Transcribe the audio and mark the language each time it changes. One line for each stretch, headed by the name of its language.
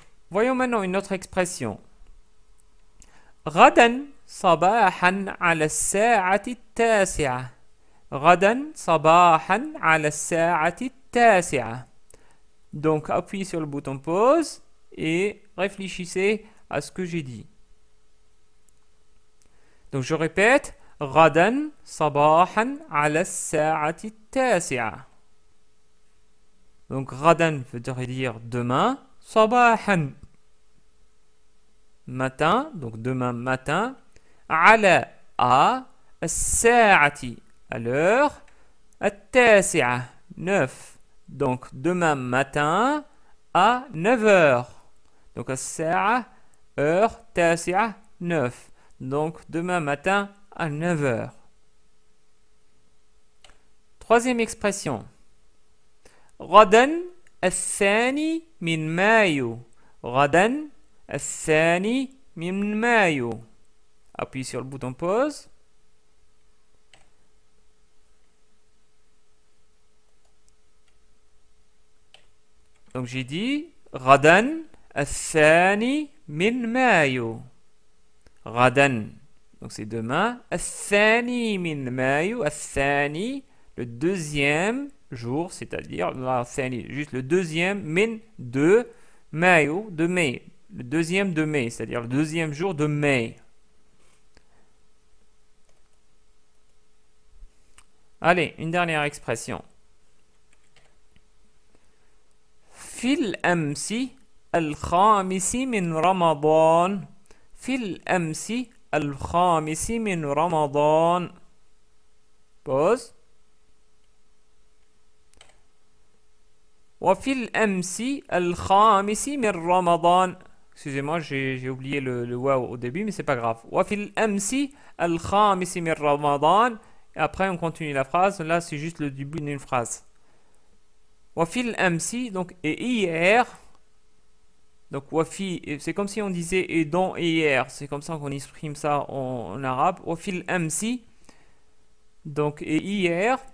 French: Voyons maintenant une autre expression.
Arabic: غدا صباحا على الساعة التاسعة. غدا صباحا على الساعة التاسعة.
French: Donc appuyez sur le bouton pause et réfléchissez à ce que j'ai dit. Donc je répète,
Arabic: غدا صباحا على الساعة التاسعة.
French: Donc
Arabic: غدا
French: veut dire demain,
Arabic: صباحا
French: matin, donc demain matin,
Arabic: على
French: à
Arabic: الساعة
French: à l'heure,
Arabic: التاسعة
French: 9. Donc demain matin à 9 heures. Donc
Arabic: الساعة
French: heure,
Arabic: تاسعة
French: 9. Donc demain matin à 9 heures. Troisième expression.
Arabic: غدا الثاني من مايو. غدا الثاني من مايو.
French: Appuie sur le bouton pause. Donc j'ai dit
Arabic: غدا الثاني من مايو. غدا.
French: Donc c'est demain.
Arabic: الثاني من مايو. الثاني,
French: le deuxième jour, c'est-à-dire juste le deuxième
Arabic: min de mayo,
French: de mai. Le deuxième de mai, c'est-à-dire le deuxième jour de mai. Allez, une dernière expression.
Arabic: في الأمس الخامس من رمضان. في الأمس الخامس من رمضان.
French: Pause.
Arabic: وفي الأمس الخامس من رمضان.
French: Excusez-moi, j'ai oublié le waouh au début, mais c'est pas grave.
Arabic: وفي الأمس الخامس من رمضان.
French: Et après, on continue la phrase. Là, c'est juste le début d'une phrase.
Arabic: وفي الأمس,
French: donc, et hier. Donc, wafi, c'est comme si on disait et dans et hier. C'est comme ça qu'on exprime ça en arabe.
Arabic: وفي الأمس,
French: donc, et hier.